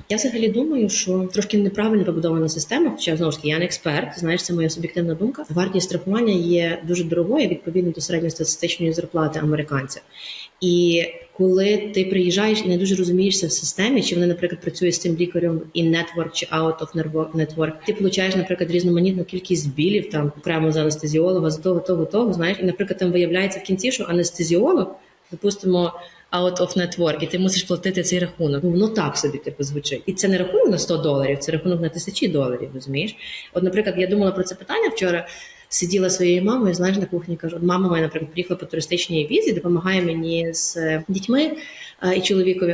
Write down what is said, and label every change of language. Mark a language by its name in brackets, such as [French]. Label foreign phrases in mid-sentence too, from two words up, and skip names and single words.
[Ukrainian] Я взагалі думаю, що трошки неправильно побудована система, хоча, знову ж таки, я не експерт, знаєш, це моя суб'єктивна думка. Вартість страхування є дуже дорогою відповідно до середньостатистичної зарплати американця. І коли ти приїжджаєш і не дуже розумієшся в системі, чи вони, наприклад, працює з цим лікарем [English] in network [Ukrainian] чи [English] out of network, [Ukrainian] ти получаєш, наприклад, різноманітну кількість білів, там окремо за анестезіолога, за того, знаєш, і, наприклад, там виявляється в кінці, що анестезіолог, допустимо, [English] out of network, [Ukrainian] і ти мусиш платити цей рахунок. Ну, воно так собі типу звучить. І це не рахунок на $100, це рахунок на $1000, розумієш? От, наприклад, я думала про це питання вчора, сиділа своєю мамою, знаєш, на кухні, кажу, от мама моя, наприклад, приїхала по туристичній візі, допомагає мені з дітьми і чоловікові.